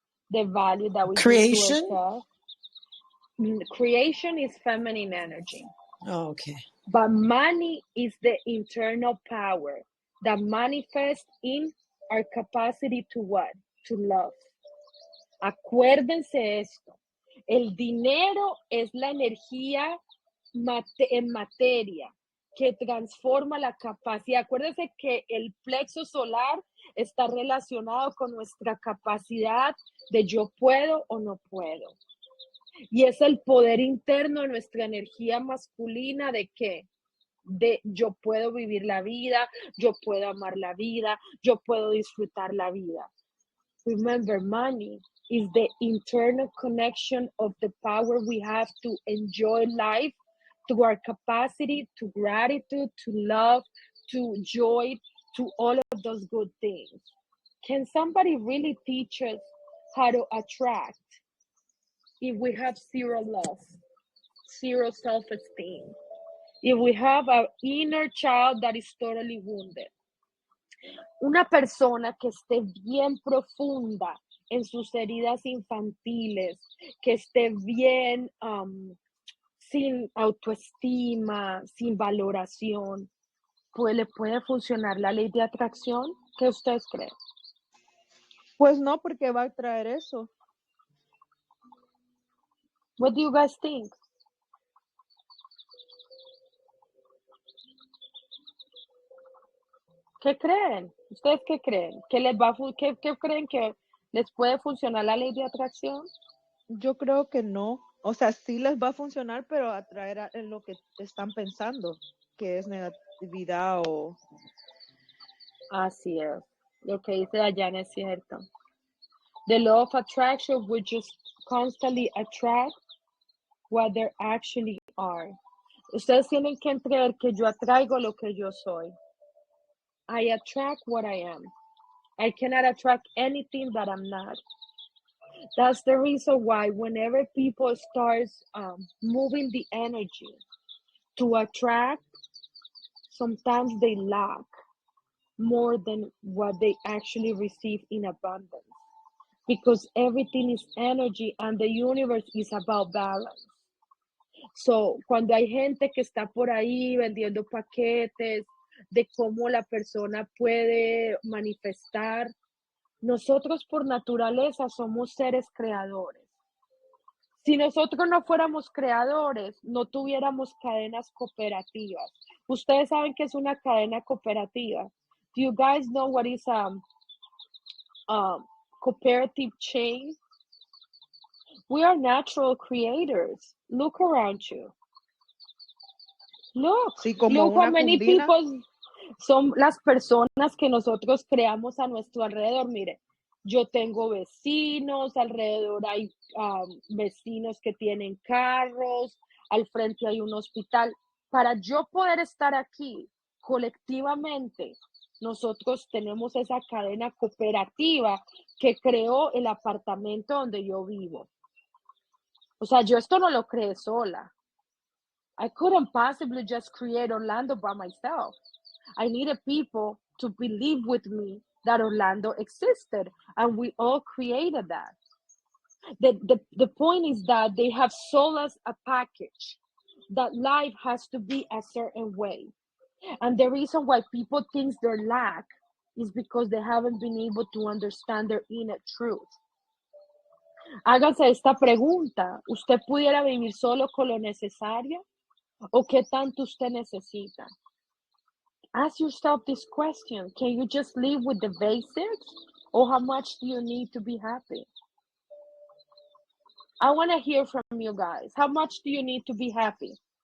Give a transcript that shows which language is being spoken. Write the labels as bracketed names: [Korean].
[English] The value that we Creation? give to ourselves. Creation is feminine energy. Oh, okay. But money is the internal power that manifests in our capacity to what? To love. [Spanish] Acuérdense esto. El dinero es la energía en materia que transforma la capacidad. Acuérdense que el plexo solar está relacionado con nuestra capacidad de yo puedo o no puedo. Y es el poder interno de nuestra energía masculina de que de yo puedo vivir la vida, yo puedo amar la vida, yo puedo disfrutar la vida. [English] Remember, money is the internal connection of the power we have to enjoy life to our capacity, to gratitude, to love, to joy, to all of those good things. Can somebody really teach us how to attract if we have zero love, zero self-esteem? If we have an inner child that is totally wounded? [Spanish] Una persona que esté bien profunda en sus heridas infantiles, que esté bien sin autoestima, sin valoración, pues le puede funcionar la ley de atracción. ¿Qué ustedes creen? Pues no, porque va a traer eso. [English] What do you guys think? [Spanish] ¿Qué creen? ¿Ustedes qué creen? ¿Qué creen que les puede funcionar la ley de atracción? Yo creo que no. O sea, sí les va a funcionar, pero atraer a lo que están pensando, que es negatividad o... Así es. Lo que dice Dayana es cierto. [English] The law of attraction would just constantly attract what they actually are. [Spanish] Ustedes tienen que creer que yo atraigo lo que yo soy. [English] I attract what I am. I cannot attract anything that I'm not. That's the reason why whenever people start moving the energy to attract, sometimes they lack more than what they actually receive in abundance. Because everything is energy and the universe is about balance. [Spanish] So, cuando hay gente que está por ahí vendiendo paquetes de cómo la persona puede manifestar, nosotros por naturaleza somos seres creadores. Si nosotros no fuéramos creadores, no tuviéramos cadenas cooperativas. Ustedes saben qué es una cadena cooperativa. [English] Do you guys know what is cooperative chain? We are natural creators. Look around you. Look, [Spanish] Sí, como [English] look how [Spanish] una [English] many [Spanish] cundina. [English] people [Spanish] son las personas que nosotros creamos a nuestro alrededor. Mire, yo tengo vecinos, alrededor hay vecinos que tienen carros, al frente hay un hospital. Para yo poder estar aquí colectivamente, nosotros tenemos esa cadena cooperativa que creó el apartamento donde yo vivo. O sea, yo esto no lo creé sola. [English] I couldn't possibly just create Orlando by myself. I needed people to believe with me that Orlando existed, and we all created that. The point is that they have sold us a package that life has to be a certain way. And the reason why people think they're lack is because they haven't been able to understand their inner truth. [Spanish] Háganse esta pregunta: ¿usted pudiera vivir solo con lo necesario? ¿O qué tanto usted necesita? [English] Ask yourself this question. Can you just live with the basics? Or how much do you need to be happy? I want to hear from you guys. How much do you need to be happy?